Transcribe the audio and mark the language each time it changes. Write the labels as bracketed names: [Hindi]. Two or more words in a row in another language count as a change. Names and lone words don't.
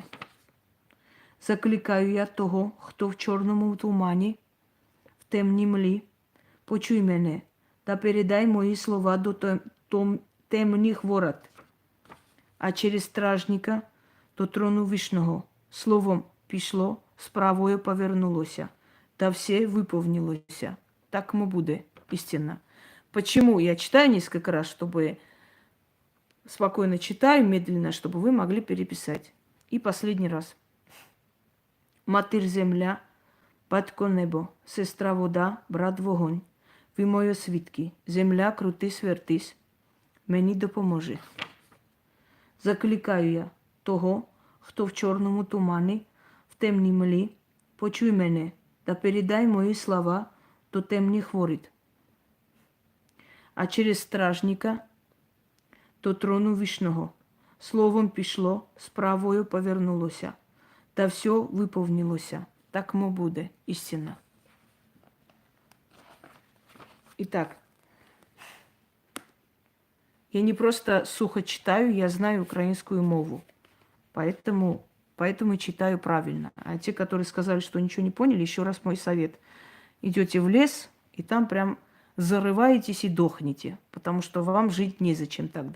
[Ukrainian] Закликаю я того, хто в чорному тумані, в темній млі, почуй мене, та передай мої слова до темних ворот, а через стражника до трону вишнього. Словом пішло, справою повернулося, та все виповнилося. Так му буде истинно. [Russian] Почему я читаю несколько раз, чтобы спокойно читаю, медленно, чтобы вы могли переписать. И последний раз. [Ukrainian] Матір земля, батько небо, сестра вода, брат вогонь. Ви мої свідки, земля крутись, вертись, мені допоможе. Закликаю я того, хто в чорному тумані, в темній млі, почуй мене, та передай мої слова до темних воріт. А через стражника до трону вишнього. Словом пішло, справою повернулося, та все виповнилося. Так му буде істина. [Russian] Итак, я не просто сухо читаю, я знаю украинскую мову. Поэтому читаю правильно. А те, которые сказали, что ничего не поняли, еще раз мой совет. Идете в лес, и там прям зарываетесь и дохнете, потому что вам жить незачем тогда.